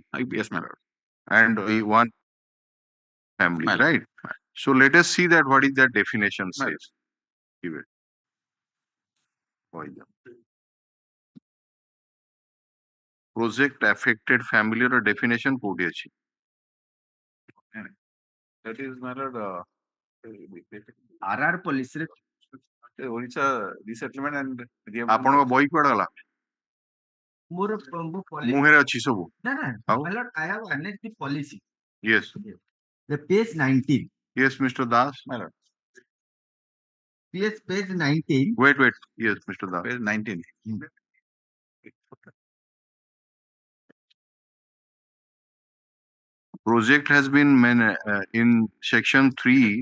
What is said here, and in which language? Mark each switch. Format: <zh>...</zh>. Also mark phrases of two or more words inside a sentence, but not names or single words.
<en>Yes, my lord. And one family, My lord. right? So let us see that what is that definition My lord. says. Give it. Why the- Project affected family or definition</en> <or>କୋଉଠି ଅଛି?</or> <en>That is, my lord, RR police ରେ Orissa resettlement and</en> <or>ଆପଣଙ୍କ ବହି କୁଆଡେ ଗଲା? ମୋର ମୁହଁରେ ଅଛି ସବୁ. ନା ନା ଆଉ?</or> <en>my lord, I have annexed the policy. Yes. The page 19. Yes, Mr. Das. my lord. Page 19. Wait. Yes, Mr. Das. Page 19. Project has been in section 3.</en>